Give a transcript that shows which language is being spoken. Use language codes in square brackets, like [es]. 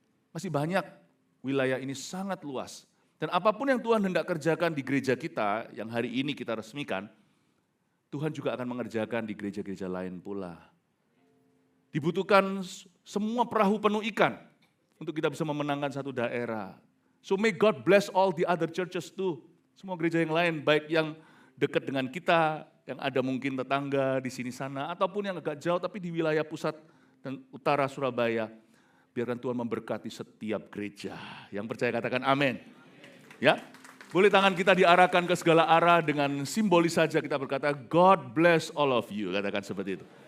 [id] Masih banyak, wilayah ini sangat luas. Dan apapun yang Tuhan hendak kerjakan di gereja kita, yang hari ini kita resmikan, Tuhan juga akan mengerjakan di gereja-gereja lain pula. Dibutuhkan semua perahu penuh ikan untuk kita bisa memenangkan satu daerah. [en] So may God bless all the other churches too. [id] Semua gereja yang lain, baik yang dekat dengan kita, yang ada mungkin tetangga di sini sana, ataupun yang agak jauh tapi di wilayah pusat dan utara Surabaya. Biarkan Tuhan memberkati setiap gereja. Yang percaya katakan amin. Ya, boleh tangan kita diarahkan ke segala arah dengan simbolis saja kita berkata, [en] God bless all of you. [id] Katakan seperti itu.